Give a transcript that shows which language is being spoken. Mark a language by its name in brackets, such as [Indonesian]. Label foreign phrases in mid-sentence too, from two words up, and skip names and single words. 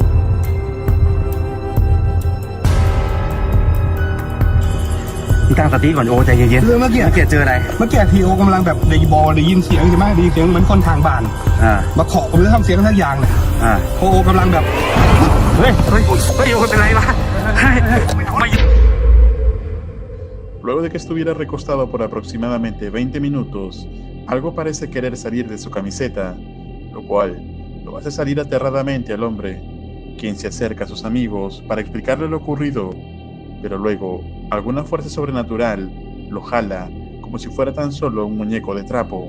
[Thai] ตั้งสติก่อนโอใจเย็นๆ เมื่อกี้ เจออะไร เมื่อกี้ทีโอกำลังแบบได้ยินเสียงใช่ไหมได้ยินเสียงเหมือนคนทางบ้านมาเคาะผมเลยทำเสียงทั้งอย่างเลยโอกำลังแบบ เฮ้ยโอเป็นไรวะ [Spanish] Luego de que estuviera recostado por aproximadamente 20 minutos, algo parece querer salir de su camiseta, lo cual lo hace salir aterradamente al hombre, quien se acerca a sus amigos para explicarle lo ocurrido, pero luego alguna fuerza sobrenatural lo jala como si fuera tan solo un muñeco de trapo.